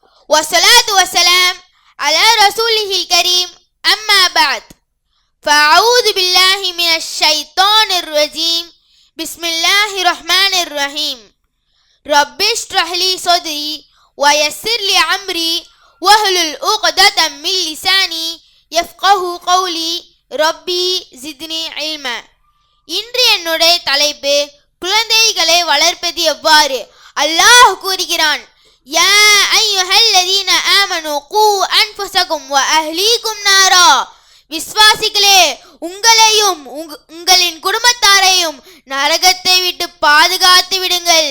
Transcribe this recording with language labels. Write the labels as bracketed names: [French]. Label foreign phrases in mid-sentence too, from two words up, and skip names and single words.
[Arabic] والصلاة والسلام على رسوله الكريم أما بعد فأعوذ بالله من الشيطان الرجيم بسم الله الرحمن الرحيم رب اشرح لي صدري ويسر لي أمري واحلل عقدة من لساني يفقهوا قولي ربي زدني علما. [Tamil] இன்று என்னுடைய தலைப்பு குழந்தைகளை வளர்ப்பது எவ்வாறு. அல்லாஹ் கூறுகிறான், [Arabic] يا أيها الذين آمنوا قوا أنفسكم و أهليكم نارا. [Tamil] விஸ்வாசிகளே, உங்களையும் உங்களின் குடும்பத்தாரையும் நரகத்தை விட்டு பாதுகாத்து விடுங்கள்.